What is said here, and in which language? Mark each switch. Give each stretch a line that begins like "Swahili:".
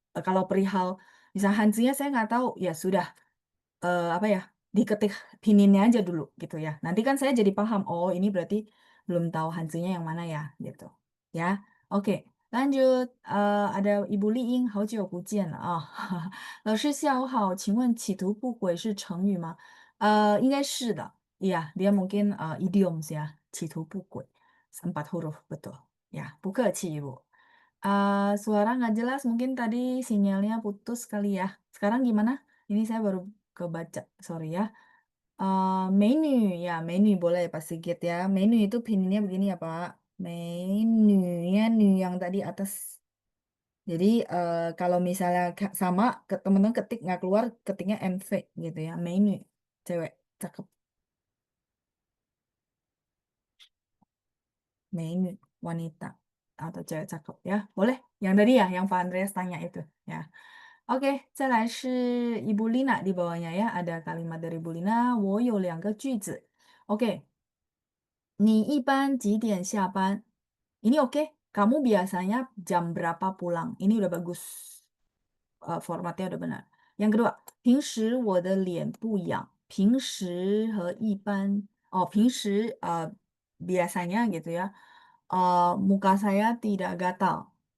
Indonesian: Kalau perihal misalnya Hanzinya saya nggak tahu, ya sudah apa ya diketik pininnya aja dulu gitu ya. Nanti kan saya jadi paham. Oh ini berarti belum tahu Hanzinya yang mana ya gitu. Ya, oke. Lanjut, ada Ibu Li Ying,
Chinese: 好久不见了啊。老师下午好，请问"企图不轨"是成语吗？应该是的.
Indonesian: Dia mungkin idioms ya,
Chinese: 企图不轨.
Indonesian: 4 huruf, betul. Ya,
Chinese: 不客气,
Indonesian: Ibu. Suara nggak jelas, mungkin tadi sinyalnya putus kali ya. Sekarang gimana? Ini saya baru kebaca, sorry ya. Menu, ya menu boleh Pak Sigit ya. Menu itu pinnya begini ya Pak. Menunya new yang tadi atas. Jadi kalau misalnya sama ke temen-temen ketik nggak keluar, ketiknya NV gitu ya. Menu, cewek, cakep. Menu, wanita atau cewek cakep ya. Boleh? Yang tadi ya, yang Pak Andreas tanya itu ya. OK，
Chinese: 再来是
Indonesian: Ibu Lina di bawahnya ya, ada kalimat dari Ibu Lina,
Chinese: 我有两个句子。
Indonesian: OK，
Chinese: 你一般几点下班？
Indonesian: Ini oke, kamu biasanya jam berapa pulang? Ini udah bagus, formatnya udah benar. Yang kedua,
Chinese: 平时我的脸不痒。平时和一般，哦，平时
Indonesian: biasanya gitu ya, muka saya tidak gatal.